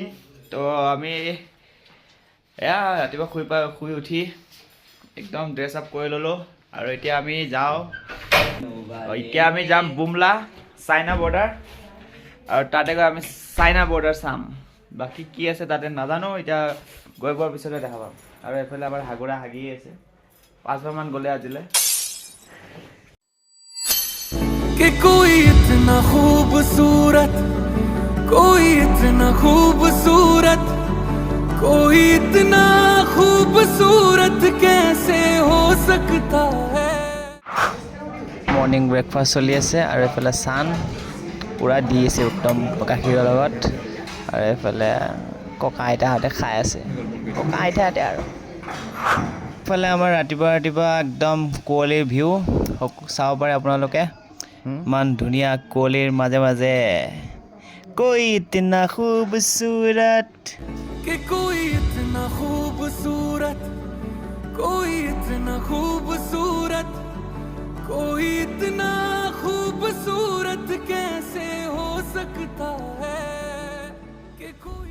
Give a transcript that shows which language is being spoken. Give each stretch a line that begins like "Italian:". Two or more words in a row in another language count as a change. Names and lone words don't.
Assamese: তো আমি এয়া ৰাতিপুৱা শুই উঠি একদম
English: dress up
Assamese: কৰি ল'লোঁ আৰু এতিয়া আমি যাম বুমলা চাইনা বৰ্ডাৰ আৰু তাতে গৈ আমি চাইনা বৰ্ডাৰ চাম। বাকী কি আছে তাতে নাজানো, এতিয়া গৈ পোৱাৰ পিছতে দেখা পাম। আৰু এইফালে আমাৰ হাগুৰা হাগি আছে, 5বাৰমান গ'লে আজিলৈ।
Hindi: कि कोई इतना खूबसूरत, कोई इतना खूबसूरत, कोई इतना खूबसूरत कैसे हो सकता है।
English: morning breakfast
Assamese: চলি আছে আৰু এইফালে চান পূৰা দি আছে উত্তম গাখীৰৰ লগত, আৰু এইফালে ককা আইতাহঁতে খাই আছে, ককা আইতাহঁতে। আৰু এইফালে আমাৰ ৰাতিপুৱা একদম কুঁৱলীৰ ভিউ চাব পাৰে আপোনালোকে। ইমান ধুনীয়া কুঁৱলীৰ মাজে মাজে
Hindi: कोई इतना खूबसूरत, कि कोई इतना खूबसूरत, कोई इतना खूबसूरत, कोई इतना खूबसूरत कैसे हो सकता है कि कोई।